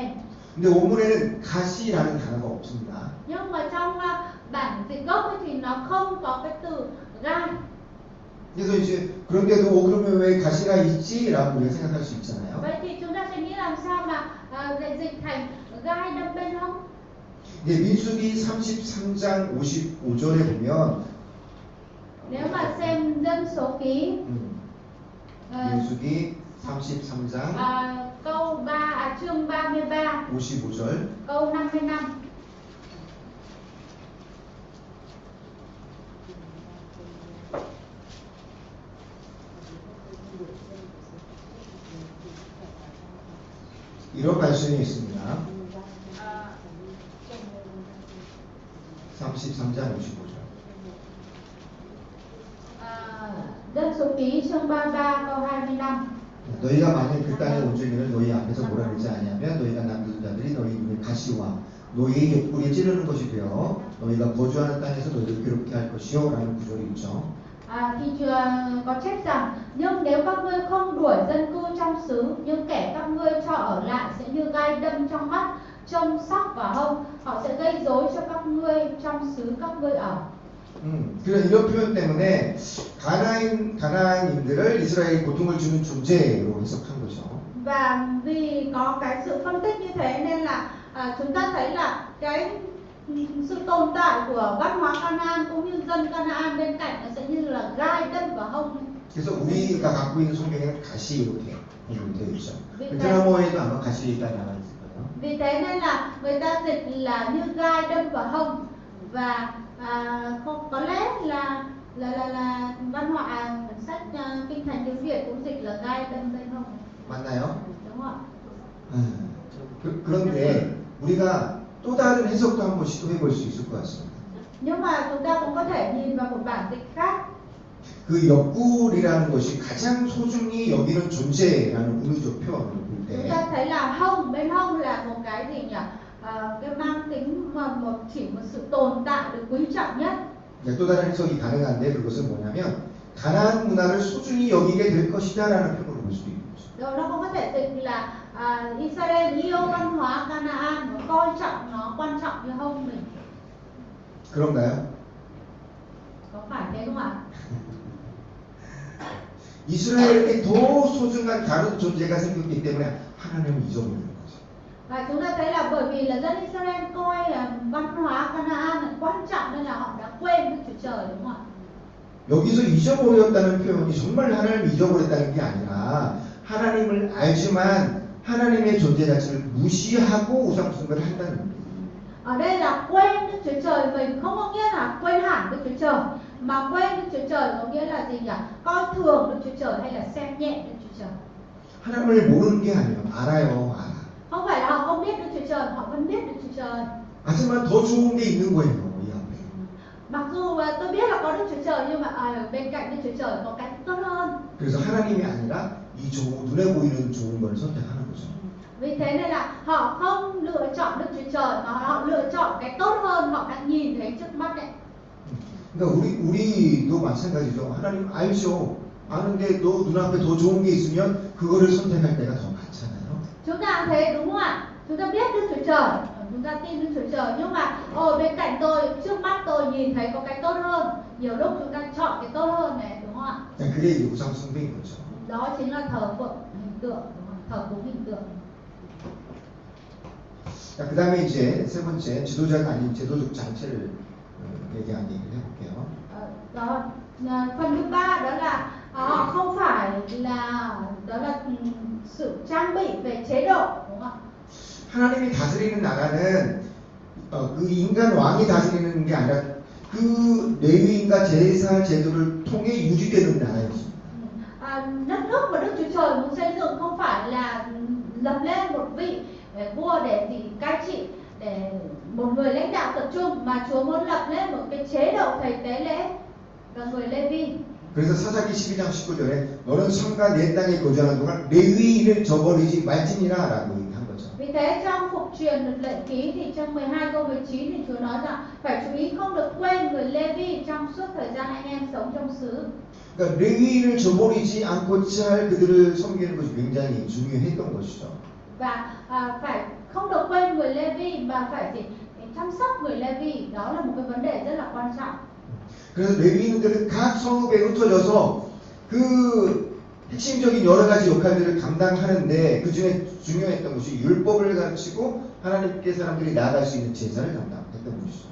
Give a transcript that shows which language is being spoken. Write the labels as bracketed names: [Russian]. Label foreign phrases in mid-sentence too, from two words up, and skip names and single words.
[Korean] 근데 원문에는 가시라는 단어가 없습니다. [Vietnamese] Nhưng mà trong bản dịch gốc ấy thì nó không có cái từ gai. [Korean] 그래서 이제 그런데도 그러면 왜 가시가 있지라고 우리가 생각할 수 있잖아요. [Vietnamese] Vậy thì chúng ta sẽ nghĩ làm sao mà lại dịch thành gai đâm bên hông? [Korean] 민수기 33장 55절에 보면 [Vietnamese] Nếu mà xem dân số ký [Korean] 민수기 33장 [Vietnamese] chương 33 [Korean] 55절. [Vietnamese] câu 55. [Korean] 이런 말씀이 있습니다. 33장 55절. [Vietnamese] Dân số ký chương 33 câu 25. [Korean] 너희가 만일 그 땅에 온 줄기를 너희 앞에서 몰아내지 아니하면 너희가 남겨둔 자들이 너희 눈에 가시와 너희의 옆구리에 찌르는 것이 되어 너희가 거주하는 땅에서 너희를 괴롭게 할 것이요 라는 구절이 있죠. [Vietnamese] Thì có chép rằng nhưng nếu các ngươi không đuổi dân cư trong xứ, nhưng kẻ các ngươi cho ở lại sẽ như gai đâm trong mắt, châm sóc và hông, họ sẽ gây rối cho các ngươi trong xứ các ngươi ở. [Korean] 그런 이런 표현 때문에 가나안인들을 이스라엘이 고통을 주는 존재로 해석한 거죠. [Vietnamese] Và vì có cái sự phân tích như thế nên là chúng ta thấy là cái sự tồn tại của văn hóa Canaan cũng như dân Canaan bên cạnh nó sẽ như là gai đâm vào hông. [Korean] 그래서 우리가 갖고 있는 성경에는 가시 이렇게 되어 있죠. 베트남어에도 아마 가시가 나와 있을 거예요. [Vietnamese] Vì thế nên là người ta dịch là như gai đâm vào hông, và có lẽ là văn hóa sách kinh thánh tiếng Việt cũng dịch là gai đâm bên hông. [Korean] 맞나요? [Vietnamese] Đúng không ạ? [Korean] 그런데 우리가 또 다른 해석도 한번 시도해 볼 수 있을 것 같습니다. [Vietnamese] Nhưng mà chúng ta cũng có thể nhìn vào một bản dịch khác. [Korean] 그 옆구리라는 것이 가장 소중히 여기는 존재라는 의미적 표현을 볼 [Vietnamese] Chúng [Korean] 때 [Vietnamese] ta thấy là hông, bên hông là một cái gì nhỉ? Cái mang tính mà chỉ một sự tồn tại được quý trọng nhất. [Korean] 또 다른 해석이 가능한데 그것은 뭐냐면 가나안 문화를 소중히 여기게 될 것이다라는 표현으로 볼 수도 있는 거죠. [Vietnamese] Rồi nó cũng có thể dịch là Israel yêu văn hóa Canaan và coi trọng nó, quan trọng như hông mình. [Korean] 그런가요? [Vietnamese] Có phải thế không ạ? [Korean] 이스라엘에게 더 소중한 다른 존재가 생겼기 때문에 하나님을 잊어버리는 거죠. [Vietnamese] Và chúng ta thấy là bởi vì là dân Israel coi văn hóa Canaan là quan trọng nên là họ đã quên Đức Chúa Trời, đúng không ạ? [Korean] 여기서 잊어버렸다는 표현이 정말 하나님을 잊어버렸다는 게 아니라 하나님을 알지만 하나님의 존재 자체를 무시하고 우상숭배를 한다는 겁니다. [Vietnamese] Ở đây là quên Đức Chúa Trời mình, không có nghĩa là quên hẳn Đức Chúa Trời, mà quên Đức Chúa Trời có nghĩa là gì nhỉ? Coi thường Đức Chúa Trời hay là xem nhẹ Đức Chúa Trời. [Korean] 하나님을 모르는 게 아니에요. 알아요, 알아. [Vietnamese] Không phải là họ không biết Đức Chúa Trời, họ vẫn biết Đức Chúa Trời. [Korean] 하지만 더 좋은 게 있는 거예요, 이 앞에. [Vietnamese] Mặc dù tôi biết là có Đức Chúa Trời nhưng mà ở bên cạnh Đức Chúa Trời có cái tốt hơn. [Korean] 그래서 하나님이 아니라 이 눈에 보이는 좋은 걸 선택하는 거죠. [Vietnamese] Vì thế nên là họ không lựa chọn Đức Chúa Trời mà họ lựa chọn cái tốt hơn họ đang nhìn thấy trước mắt đấy. [Korean] 그러니까 우리도 마찬가지죠. 하나님 알죠. 아는데 너 눈앞에 더 좋은 게 있으면 그거를 선택할 때가 더 많잖아요. [Vietnamese] Chúng ta cũng thế đúng không ạ? Chúng ta biết Đức Chúa Trời, chúng ta tin Đức Chúa Trời, nhưng mà bên cạnh tôi, trước mắt tôi nhìn thấy có cái tốt hơn. Nhiều lúc chúng ta chọn cái tốt hơn này, đúng không ạ? [Korean] 그게 이제 우상숭배인 거죠. [Vietnamese] Đó chính là thờ phượng hình tượng, đúng không? Thờ cúng hình tượng. [Korean] 자, 그 다음에 이제 세 번째 지도자가 아닌 제도적 장치를 대한 얘기를 해볼게요. [Vietnamese] Đó, phần thứ ba đó là họ không phải là sự trang bị về chế độ, đúng không ạ? [Korean] 하나님이 다스리는 나라는 그 인간 왕이 다스리는 게 아니라 그 레위인과 제사 제도를 통해 유지되는 나라였습니다. [Vietnamese] Đất nước mà Đức Chúa Trời muốn xây dựng không phải là lập lên một vị vua để cai trị, để một người lãnh đạo tập trung, mà Chúa muốn lập lên một cái chế độ thầy tế lễ và người Lê-vi. [Korean] 그래서 사사기 12장 19절에 너는 성과 내 땅에 거주하는 동안 레위인을 저버리지 말지니라라고 얘기한 거죠. [Vietnamese] Vì thế trong phục truyền luật lệ ký thì trong 12 câu 19 thì Chúa nói rằng phải chú ý không được quên người Lê-vi trong suốt thời gian anh em sống trong xứ. [Korean] 그러니까 레위인을 저버리지 않고자 할 그들을 섬기는 것이 굉장히 중요했던 것이죠. [Vietnamese] Và phải không được quên người Lê-vi mà phải chăm sóc người Lê-vi, đó là một cái vấn đề rất là quan trọng. [Korean] 그래서 레위인들은 각 성읍에 흩어져서 그 핵심적인 여러 가지 역할들을 감당하는데 그 중에 중요했던 것이 율법을 가르치고 하나님께 사람들이 나아갈 수 있는 제사를 감당했던 것이죠.